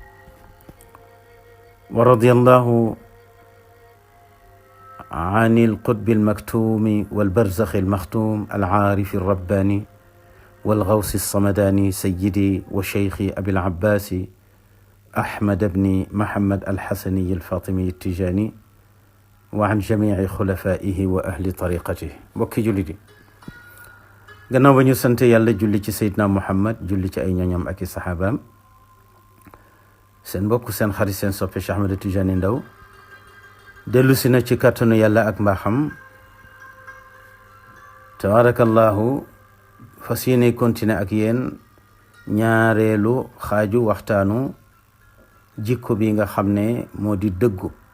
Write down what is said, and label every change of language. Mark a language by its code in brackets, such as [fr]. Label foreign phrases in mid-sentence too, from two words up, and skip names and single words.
[ar] ورضي الله عن القطب المكتوم والبرزخ المختوم العارف الرباني والغوث الصمداني سيدي وشيخي أبي العباس أحمد بن محمد الحسني الفاطمي التجاني وعن جميع خلفائه وأهل طريقته. [wo] mbokki jullit yi, gannaaw ba ñu sant yàlla julli ci Seydina Muhammad, julli ci ay ñoñam ak i saxaabaam, seen mbokk seen xarit seen soppe Cheikh Ahmed Tidiane Ndao dellu si na ci kàttanu yàlla ak mbaaxam tabarakallahu fas yéene continuer ak yéen ñaareelu xaaju waxtaanu jikko bi nga xam ne moo di dëggu.